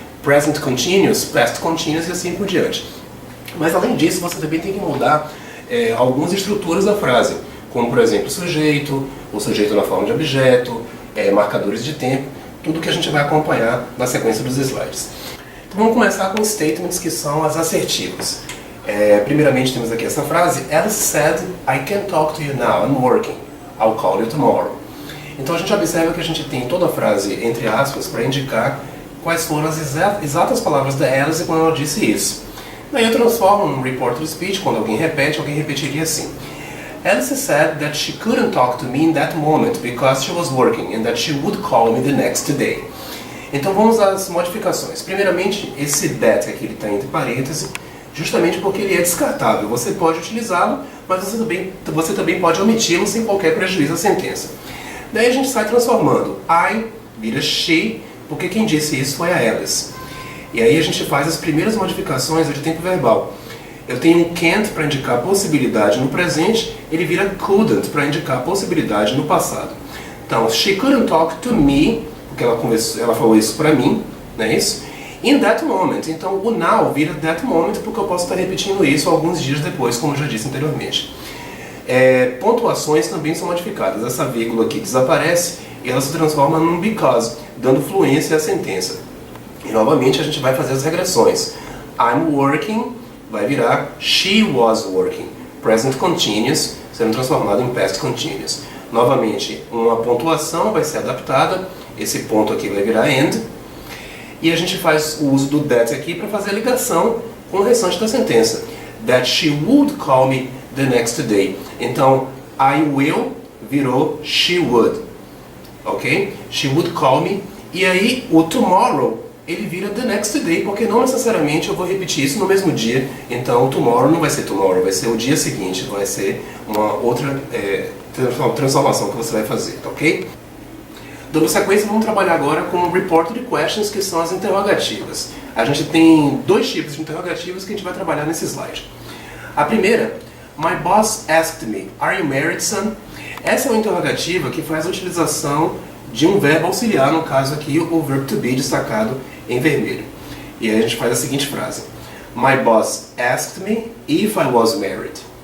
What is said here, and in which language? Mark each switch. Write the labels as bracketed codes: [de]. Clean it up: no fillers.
[pt] Present Continuous, Past Continuous e assim por diante. Mas além disso, você também tem que mudar algumas estruturas da frase, como por exemplo o sujeito na forma de objeto, marcadores de tempo, tudo que a gente vai acompanhar na sequência dos slides. Então vamos começar com statements que são as assertivas. Primeiramente temos aqui essa frase: [en] Alice said, I can't talk to you now, I'm working. I'll call you tomorrow. [pt] Então a gente observa que a gente tem toda a frase entre aspas para indicar quais foram as exatas palavras da Alice quando ela disse isso. Daí eu transformo um reported speech, quando alguém repete, alguém repetiria assim: [en] Alice said that she couldn't talk to me in that moment because she was working and that she would call me the next day. [pt] Então vamos às modificações. Primeiramente, esse that aqui está entre parênteses, justamente porque ele é descartável. Você pode utilizá-lo, mas você também pode omiti-lo sem qualquer prejuízo à sentença. Daí a gente sai transformando I vira she, porque quem disse isso foi a Alice. E aí a gente faz as primeiras modificações de tempo verbal. Eu tenho um can't para indicar possibilidade no presente, ele vira couldn't para indicar possibilidade no passado. Então, [en] she couldn't talk to me, [pt] porque ela falou isso para mim, não é isso? [en] In that moment. [pt] Então, o now vira that moment, porque eu posso estar repetindo isso alguns dias depois, como eu já disse anteriormente. Pontuações também são modificadas. Essa vírgula aqui desaparece e ela se transforma num because, dando fluência à sentença. E novamente a gente vai fazer as regressões. [en] I'm working [pt] vai virar [en] she was working. [pt] Present continuous sendo transformado em past continuous. Novamente, uma pontuação vai ser adaptada. Esse ponto aqui vai virar and. E a gente faz o uso do that aqui para fazer a ligação com o restante da sentença. [en] That she would call me the next day. Então, I will [pt] virou [en] she would. Ok? She would call me. [pt] E aí, o tomorrow, ele vira the next day, porque não necessariamente eu vou repetir isso no mesmo dia. Então, o tomorrow não vai ser tomorrow, vai ser o dia seguinte. Vai ser uma outra transformação que você vai fazer, ok? Dando sequência, vamos trabalhar agora com reported questions, que são as interrogativas. A gente tem dois tipos de interrogativas que a gente vai trabalhar nesse slide. A primeira, [en] my boss asked me, are you married, son? [pt] Essa é uma interrogativa que faz a utilização de um verbo auxiliar, no caso aqui o verbo to be destacado em vermelho. E aí a gente faz a seguinte frase: [en] my boss asked me if I was married.